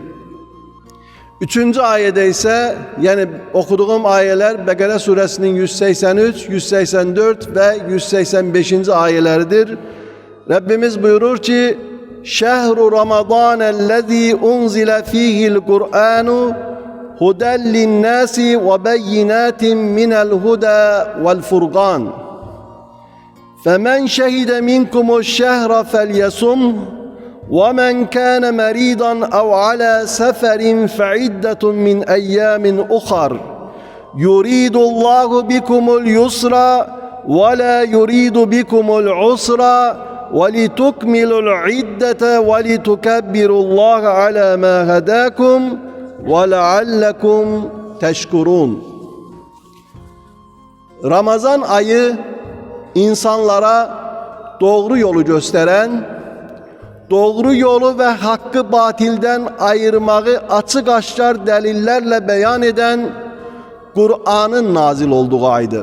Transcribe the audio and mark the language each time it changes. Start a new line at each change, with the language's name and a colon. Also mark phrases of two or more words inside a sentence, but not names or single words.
Turkish: Üçüncü ayede ise yani okuduğum ayeler Bekara suresinin 183, 184 ve 185. ayeleridir. Rabbimiz buyurur ki
Arabic: شَهْرُ رَمَضَانَ الَّذِي أُنْزِلَ فِيهِ الْقُرْآنُ هُدًى لِلنَّاسِ وَبَيِّنَاتٍ مِنَ الْهُدَىٰ وَالْفُرْقَانِ. فَمَنْ شَهِدَ مِنْكُمُ الشَّهْرَ فَلْيَصُمْهُ وَمَنْ كَانَ مَرِيضًا أَوْ عَلَى سَفَرٍ فَعِدَّةٌ مِنْ أَيَّامٍ أُخَرَ يُرِيدُ اللّٰهُ بِكُمُ الْيُسْرَ وَلَا يُرِيدُ بِكُمُ الْعُسْرَ وَلِتُكْمِلُوا الْعِدَّةَ وَلِتُكَبِّرُوا اللّٰهَ عَلَى مَا هَدَاكُمْ وَلَعَلَّكُمْ تَشْكُرُونَ.
Turkish: Ramazan ayı insanlara doğru yolu gösteren, doğru yolu ve hakkı batilden ayırmayı açık aşkar delillerle beyan eden Kur'an'ın nazil olduğu aydır.